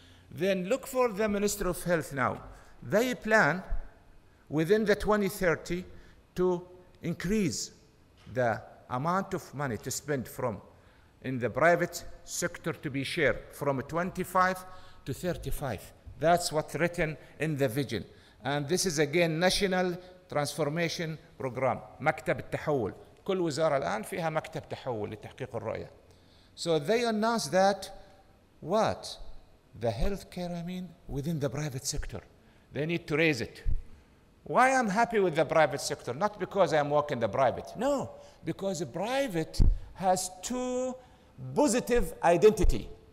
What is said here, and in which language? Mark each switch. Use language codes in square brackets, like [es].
[en] Then look for the Ministry of Health now. They plan within the 2030 to increase the amount of money to spend from in the private sector to be shared from 25 to 35. That's what's written in the vision. And this is again national transformation program. [ar] مكتب التحول. كل وزارة الآن فيها مكتب تحول لتحقيق الرؤية. [en] So they announced that what? The healthcare, I mean, within the private sector. They need to raise it. Why I'm happy with the private sector? Not because I'm working the private. No, because the private has 2 positive identity.